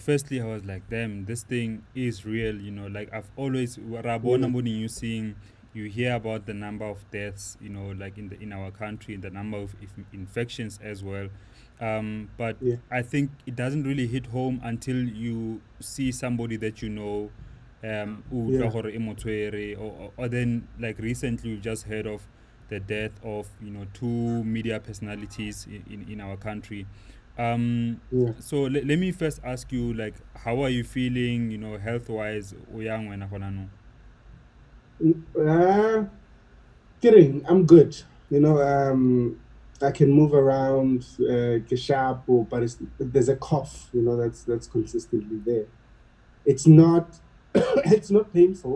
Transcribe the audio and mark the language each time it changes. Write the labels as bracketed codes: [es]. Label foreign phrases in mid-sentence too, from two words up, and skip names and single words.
[en] Firstly, I was like, damn, this thing is real. Like I've always Yeah, Rabona when you seeing, you hear about the number of deaths, like in our country, the number of infections as well. But yeah, I think it doesn't really hit home until you see somebody that [tn] o utlwa [en] yeah, [tn] gore e mo tshwere, [en] or then like recently we've just heard of the death of two media personalities in our country. yeah. So let me first ask you, like, how are you feeling, health wise, [tn] o yang wena gona no? [en] Kidding. I'm good. I can move around, get sharp, but there's a cough, that's consistently there. It's not it's not painful.